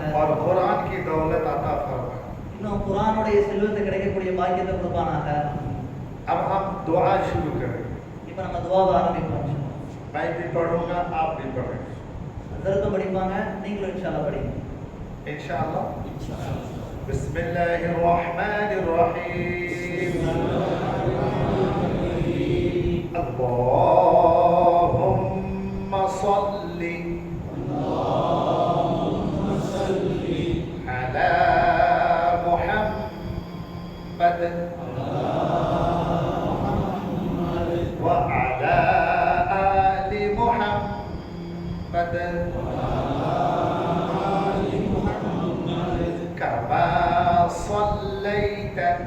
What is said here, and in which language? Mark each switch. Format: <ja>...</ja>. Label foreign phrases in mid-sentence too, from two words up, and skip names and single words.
<hi>और कुरान की दौलत अता फरमाए।</hi> <ta>இன்னும் குர்ஆனுடைய செல்வத்தை கிடைக்கக்கூடிய பாக்கியத்தை கொடுப்பானாக.</ta> <hi>अब हम दुआ शुरू करेंगे।</hi> <ta>இப்போ நம்ம துஆவை ஆரம்பிப்போம்</ta> <ar>إن شاء الله.</ar> <hi>मैं भी पढ़ूंगा, आप भी पढ़ेंगे</hi> <ta>ஹஸரத்தும் படிப்பாங்க, நீங்களும்</ta> <ar>إن شاء الله</ar> <ta>படிங்க.</ta> <ar>إن شاء الله. بسم الله الرحمن الرحيم. اللهم صل على محمد وعلى آل محمد كما صليت</ar>